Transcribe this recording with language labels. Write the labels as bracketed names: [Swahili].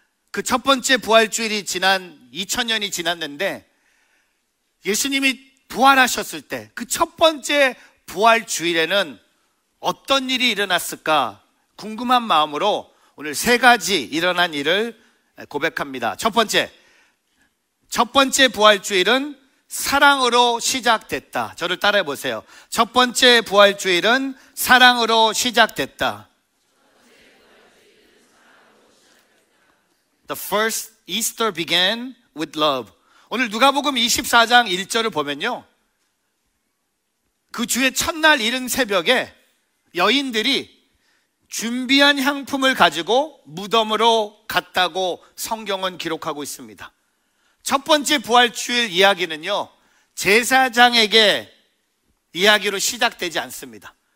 [Korean] 그 첫 번째 부활주일이 지난 2000년이 지났는데 예수님이 부활하셨을 때 그 첫 번째 부활주일에는 어떤 일이 일어났을까 궁금한 마음으로 오늘 세 가지 일어난 일을 고백합니다. 첫 번째 부활주일은 사랑으로 시작됐다. 저를 따라해 보세요. 첫 번째 부활주일은 사랑으로 시작됐다. [English] The first Easter began with love. [Korean] 오늘 누가복음 24장 1절을 보면요, 그 주의 첫날 이른 새벽에 여인들이 준비한 향품을 가지고 무덤으로 갔다고 성경은 기록하고 있습니다. 첫 번째 부활주일 이야기는요, 제사장에게 이야기로 시작되지 않습니다.